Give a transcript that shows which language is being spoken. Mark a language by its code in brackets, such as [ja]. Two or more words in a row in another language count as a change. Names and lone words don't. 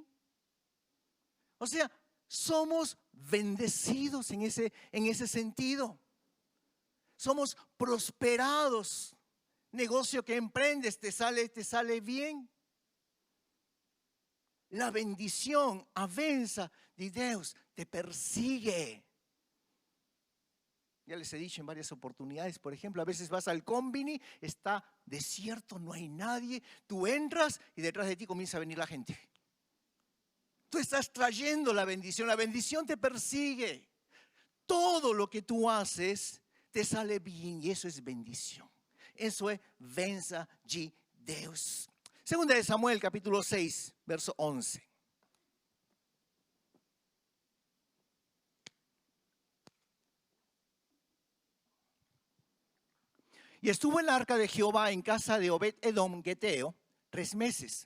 [es] O sea, somos bendecidos en ese sentido. Somos prosperados. Negocio que emprendes te sale bien. La bendición, [pt] a benção de Deus, [es] te persigue. Ya les he dicho en varias oportunidades, por ejemplo, a veces vas al Combini, está desierto, no hay nadie, tú entras y detrás de ti comienza a venir la gente. Tú estás trayendo la bendición te persigue. Todo lo que tú haces te sale bien y eso es bendición. Eso es [pt] benção de Deus. [es] Segunda de Samuel, capítulo 6, verso 11. Y estuvo el arca de Jehová en casa de Obed-Edom Geteo 3 meses.